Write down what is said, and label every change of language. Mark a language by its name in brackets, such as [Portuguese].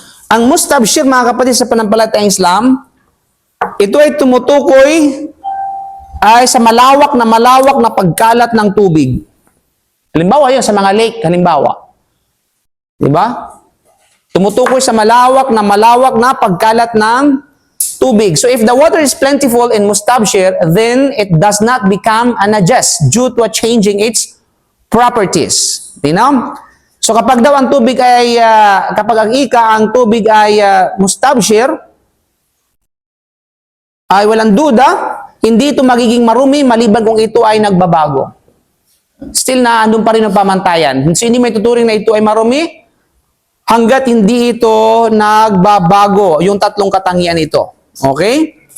[Filipino] Ang mustabshir, mga kapatid sa pananampalatayang Islam, ito ay tumutukoy ay sa malawak na pagkalat ng tubig. Halimbawa yun, sa mga lake, halimbawa. Diba? Tumutukoy sa malawak na pagkalat ng tubig. [English] So if the water is plentiful in mustabshir, then it does not become a najas due to changing its properties. [Filipino] So kapag daw ang tubig ay, kapag ang tubig ay mustabshir, ay walang duda, hindi ito magiging marumi maliban kung ito ay nagbabago. Still na andun pa rin ang pamantayan. So hindi may tuturing na ito ay marumi hanggat hindi ito nagbabago, yung tatlong katangian ito. Okay?